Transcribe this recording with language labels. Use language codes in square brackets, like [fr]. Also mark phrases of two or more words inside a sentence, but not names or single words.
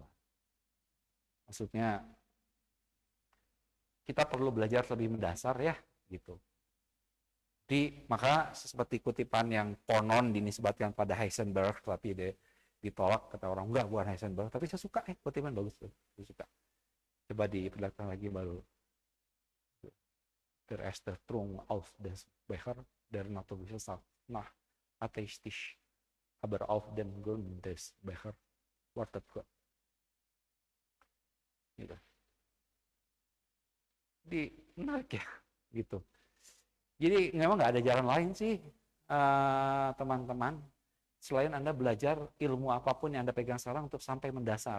[id] Maksudnya kita perlu belajar lebih mendasar ya, gitu. Jadi maka seperti kutipan yang konon dinisbatkan pada Heisenberg, tapi ditolak kata orang, enggak bukan Heisenberg, tapi saya suka kutipan bagus tuh, saya suka. Coba diperlihatkan lagi baru. [de] Der erste Trunk auf des Becher der Naturwissenschaft nach atheistisch, aber auf dem Grund des Becher wartet Gott. [id] Gitu. Jadi menarik ya, gitu. Jadi memang nggak ada jalan lain sih, teman-teman, selain Anda belajar ilmu apapun yang Anda pegang sekarang untuk sampai mendasar.